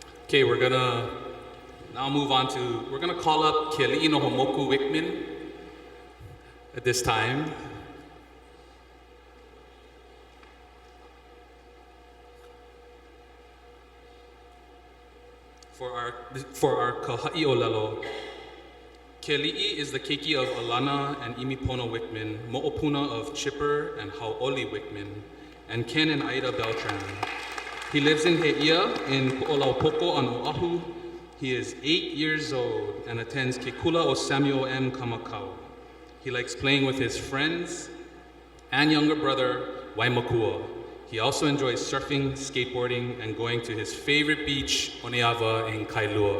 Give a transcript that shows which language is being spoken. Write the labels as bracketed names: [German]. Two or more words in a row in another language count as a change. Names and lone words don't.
[English] Okay, we're gonna now move on to, we're gonna call up Keliʻi no Homoku Wickman at this time. For our [Hawaiian] kahaʻi olelo, [English] Keliʻi is the keiki of Alana and Imipono Wickman, Mo'opuna of Chipper and Hauʻoli Wickman, and Ken and Aida Beltran. He lives in Heʻia in Puʻolaupoko on Oʻahu. He is 8 years old and attends Ke Kula o Samuel M. Kamakau. He likes playing with his friends and younger brother, Waimakua. He also enjoys surfing, skateboarding, and going to his favorite beach, Oneava in Kailua.